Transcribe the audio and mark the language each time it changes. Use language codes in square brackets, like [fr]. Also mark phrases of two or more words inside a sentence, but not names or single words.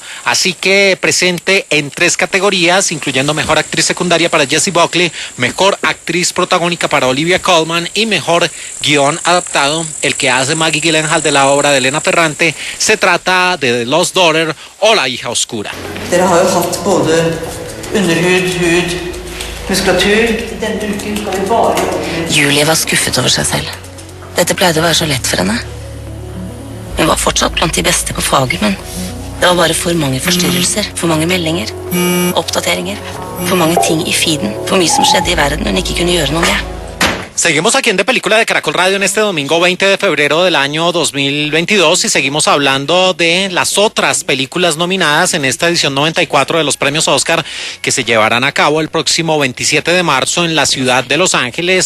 [es] Así que presente en 3 categorías, incluyendo mejor actriz secundaria para Jessie Buckley, mejor actriz protagónica para Olivia Colman y mejor guión adaptado, el que hace Maggie Gyllenhaal de la obra de Elena Ferrante. Se trata de The Lost Daughter o La hija oscura. [no] Dere har jo hatt både underhud, hud, muskulatur. Denne uken skal vi bare Julie var skuffet over seg selv. Dette pleide å være så lett for henne. Hun var fortsatt blant de beste på faget, men det var bare for mange forstyrrelser, for mange meldinger, oppdateringer, for mange ting i feeden, for mye som skjedde i verden hun ikke kunne gjøre noe med. [es] Seguimos aquí en De Película de Caracol Radio en este domingo 20 de febrero del año 2022 y seguimos hablando de las otras películas nominadas en esta edición 94 de los premios Oscar que se llevarán a cabo el próximo 27 de marzo en la ciudad de Los Ángeles.